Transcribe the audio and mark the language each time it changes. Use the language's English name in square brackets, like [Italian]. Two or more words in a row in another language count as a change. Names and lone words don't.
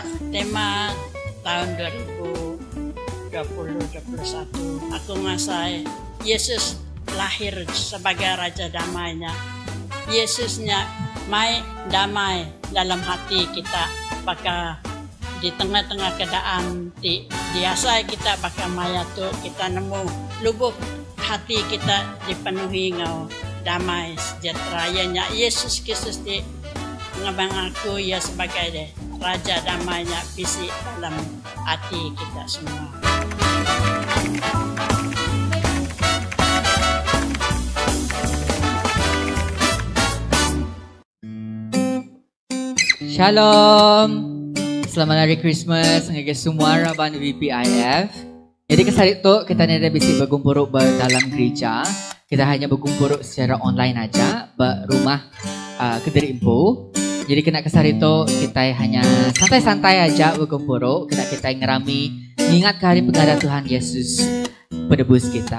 [Iban] Tema tahun 2020-2021 aku ngasai Yesus lahir sebagai Raja Damainya. Yesusnya mai damai dalam hati kita. Baka di tengah-tengah keadaan biasa kita baka maya tu kita nemu lubuk hati kita dipenuhi ngau damai sejahtera. Ianya Yesus Kristus di ngabang aku ya sebagai Raja Damainya bisi dalam hati kita semua. Shalom. Selamat Hari Christmas ngagai semua raban VPIF. Jadi kesarit tu kita ada bisik berkumpul dalam gereja. [Malay] Kita hanya berkumpul secara online aja berumah Kediri Info. Jadi kena kesarit tu kita hanya santai-santai aja berkumpul. [Iban] Kita ngerami ingat hari pengadaan Tuhan Yesus penebus kita.